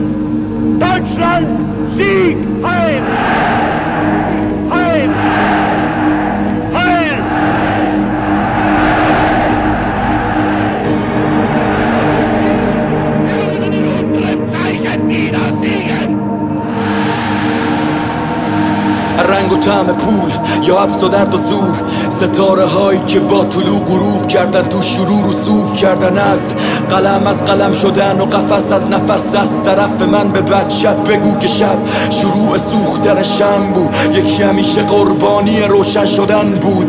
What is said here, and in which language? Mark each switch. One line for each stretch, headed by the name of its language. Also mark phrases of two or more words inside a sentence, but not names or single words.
German: Deutschland, Sieg, Heil! Heil! Heil! Zeichen wieder siegen!
Persian: رنگ و طعم پول یا حبس و درد و زور، ستاره هایی که با طلوع غروب کردن تو شروع رسوب کردن، از قلم شدن و قفس از نفس. از طرف من به بچت بگو که شب شروع سوختن شم بود، یکی همیشه قربانی روشن شدن بود.